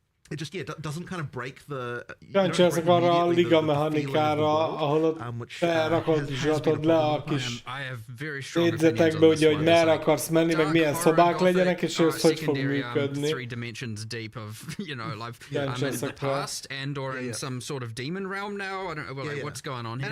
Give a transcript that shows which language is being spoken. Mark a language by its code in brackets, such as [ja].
[en] It just doesn't kind of break the. [hu] Kíváncsi ezek arra a liga mechanikára, ahol ott felrakod le a kis jegyzetekbe, ugye, hogy merre akarsz menni, meg milyen szobák legyenek, és ez hogy fog működni. [en] 3 dimensions deep of, I'm in the past and or in some sort of demon realm now. I don't know what's going on here.